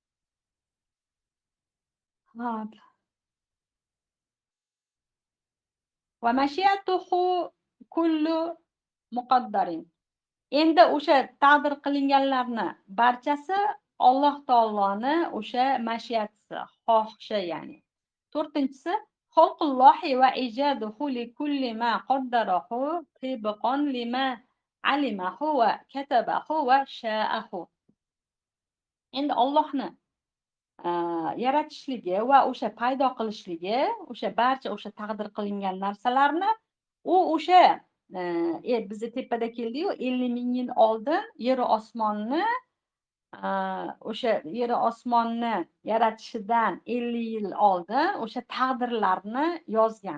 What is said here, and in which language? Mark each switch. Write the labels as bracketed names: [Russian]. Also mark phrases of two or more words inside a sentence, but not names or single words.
[Arabic] ومشيئته كل مقدر. [Uzbek] Endi o'sha taqdir qilinganlarni barchasi Alloh taoloni o'sha mashiati, xohishi, ya'ni. [Arabic] 4-si خلق الله وإيجاده لكل ما قدره طبقا لما علمه وكتبه وشاءه. [Uzbek] Endi Allohni yaratishligi va o'sha paydo qilishligi, o'sha barcha o'sha taqdir qilingan narsalarni u o'sha bizni tepada keldi-yu, 50,000 yil oldin yer va osmonni o'sha yer va osmonni yaratishidan 50 yil oldin o'sha taqdirlarni yozgan.